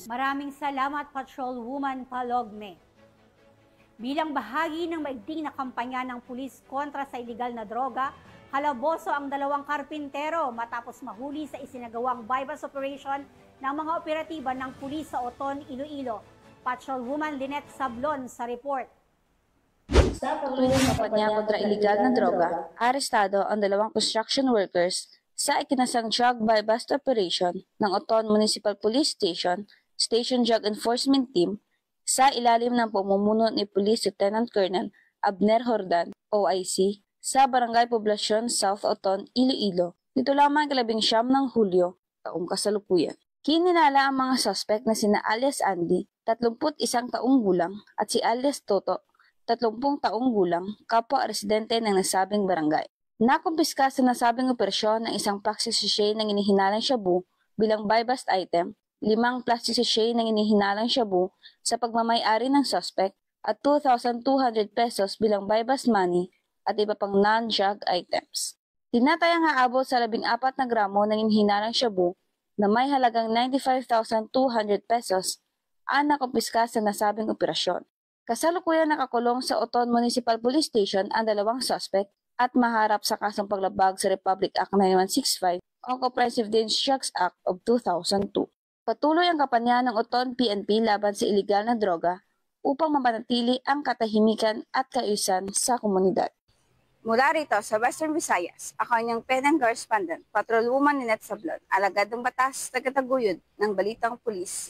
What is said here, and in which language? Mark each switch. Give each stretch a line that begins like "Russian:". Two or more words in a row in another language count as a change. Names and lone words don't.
Filipino: Maraming salamat, Patrolwoman Falogme. Bilang bahagi ng maigting na kampanya ng pulis kontra sa iligal na droga, halaboso ang 2 karpintero matapos mahuli sa isinagawang
English: bypass operation
Filipino: ng mga operatiba ng pulis sa Oton, Iloilo. Patrolwoman Lynette Sablon sa report. Sa patuloy na kampanya kontra iligal na droga, arestado ang 2
English: construction workers
Filipino: sa ikinasang
English: drug bypass operation
Filipino: ng Oton Municipal Police Station, Station Drug Enforcement Team, sa ilalim ng pamumuno ni Police Lieutenant Colonel Abner Jordan, OIC, sa Barangay Poblacion, South Oton, Iloilo. Dito lamang 19 ng Hulyo, taong kasalukuyan. Kininala ang mga suspect na sina alias Andy, 31 taong gulang, at si alias Toto, 30 taong gulang, kapwa residente ng nasabing barangay. Nakumpiska sa nasabing operasyon ng isang
English: plastic sachet
Filipino: ng inihinalang shabu bilang
English: buy-bust item,
Filipino: 5
English: plastic sachet
Filipino: ng inihinalang shabu sa pagmamay-ari ng suspect at 2,200 pesos bilang
English: buy-bust money
Filipino: at iba pang
English: non-drug items.
Filipino: Tinatayang haabot sa 14 na gramo ng inihinalang shabu na may halagang 95,200 pesos ang nakumpiska sa nasabing operasyon. Kasalukuyan nakakulong sa Oton Municipal Police Station ang 2 suspect at maharap sa kasong paglabag sa Republic Act 9165 o Comprehensive Dangerous Drugs Act of 2002. Patuloy ang kampanya ng Oton PNP laban sa iligal na droga upang mapanatili ang katahimikan at kaayusan sa komunidad. Mula rito sa Western Visayas, ako ang
English: PNN correspondent,
Filipino: Patrolwoman Lynette Sablon, alagad ng batas, tagataguyod ng balitang pulis.